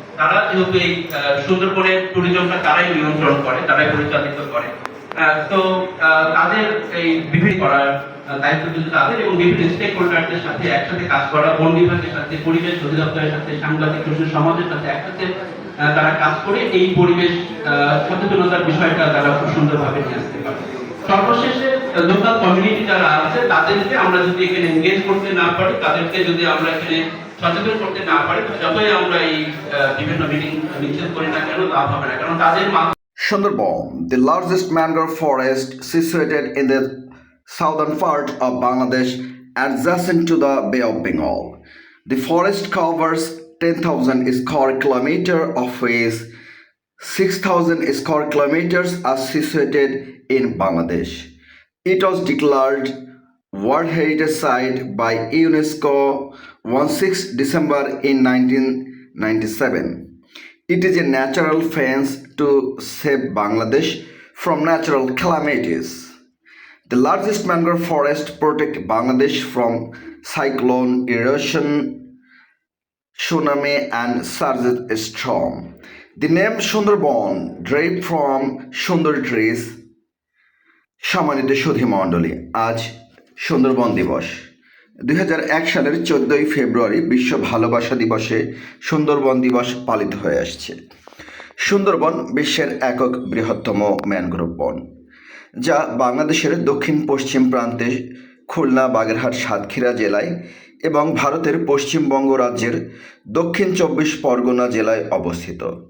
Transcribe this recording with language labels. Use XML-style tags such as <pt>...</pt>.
<bn>তারা যেহেতু এই সুন্দরবনের ট্যুরিজমটা তারাই নিয়ন্ত্রণ করে, তারাই পরিচালিত করে, তো তাদের এই বিভিন্ন করার দায়িত্ব কিন্তু তাদের, এবং বিভিন্ন স্টেক হোল্ডারদের সাথে একসাথে কাজ করা, বন বিভাগের সাথে, পরিবেশ অধিদপ্তরের সাথে, সাংবাদিক সমাজের সাথে একসাথে তারা কাজ করে এই পরিবেশ সচেতনতার বিষয়টা তারা খুব সুন্দরভাবে নিয়ে আসতে পারে। সর্বশেষে লোকাল কমিউনিটি যারা আছে তাদেরকে আমরা যদি এখানে এনগেজ করতে না পারি, তাদেরকে যদি আমরা এখানে সচেতন করতে না পারি, যতই আমরা এই বিভিন্ন মিটিং মিছিল করি না কেন, লাভ হবে না, কারণ তাদের</bn> <en>Sundarban, the largest mangrove forest situated in the southern part of Bangladesh, adjacent to the Bay of Bengal. The forest covers 10,000 square kilometers, of which 6,000 square kilometers are situated in Bangladesh. It was declared World Heritage Site by UNESCO on 6 December in 1997. It is a natural fence to save Bangladesh from natural calamities. The largest mangrove forest protects Bangladesh from cyclone, erosion, tsunami and surge storm. The name Sundarban derived from Sundar trees.</en> <bn>সম্মানিত সুধী মণ্ডলী, আজ সুন্দরবন দিবস। 2001 সালের 14ই ফেব্রুয়ারি বিশ্ব ভালোবাসা দিবসে সুন্দরবন দিবস পালিত হয়ে আসছে। সুন্দরবন বিশ্বের একক বৃহত্তম ম্যানগ্রোভ বন, যা বাংলাদেশের দক্ষিণ পশ্চিম প্রান্তে খুলনা, বাগেরহাট, সাতক্ষীরা জেলায় এবং ভারতের পশ্চিমবঙ্গ রাজ্যের দক্ষিণ 24 পরগনা জেলায় অবস্থিত।</bn>